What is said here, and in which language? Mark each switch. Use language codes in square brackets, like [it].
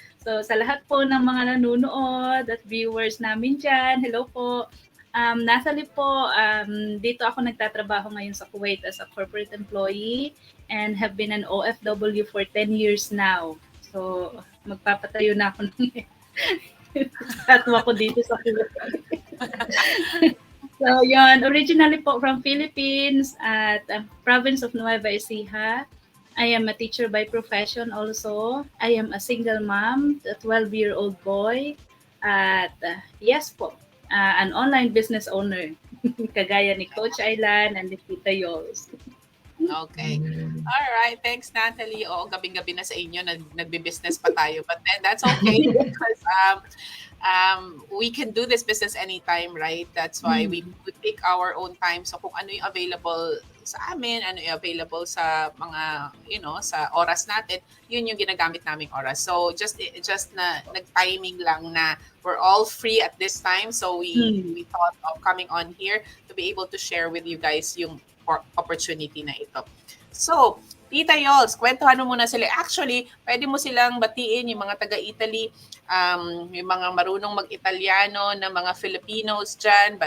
[tl] So sa lahat po ng mga nanonood at viewers namin dyan, hello po. [en] Natalie po, [tl] dito ako nagtatrabaho ngayon sa Kuwait [en] as a corporate employee and have been an OFW for 10 years now. [tl] So magpapatayo na ako ng tatwa ko dito sa Kuwait. So, yun, originally po from Philippines at province of Nueva Ecija. [en] I am a teacher by profession also. I am a single mom, a 12-year-old boy. At yes po, an online business owner. [tl] Kagaya ni [en] Coach Aylan and ni Tita Yols. [tl] Okay. [en] All right. Thanks, [tl] Natalie. Oo, gabing-gabi na sa inyo. Nagbe-business pa tayo. [en] But then that's okay because we can do this business anytime, right? That's why we pick our own time. [tl] So kung ano yung available sa amin, ano yung available sa mga, sa oras natin, yun yung ginagamit naming oras. [en] So just [tl] na nag-timing lang na [en] we're all free at this time. So we thought of coming on here to be able to share with you guys [tl] yung opportunity na ito. So, Tita Yols, kwentuhan mo muna sila. Actually, pwede mo silang batiin yung mga taga-Italy, yung mga marunong mag-Italiano na mga Filipinos dyan.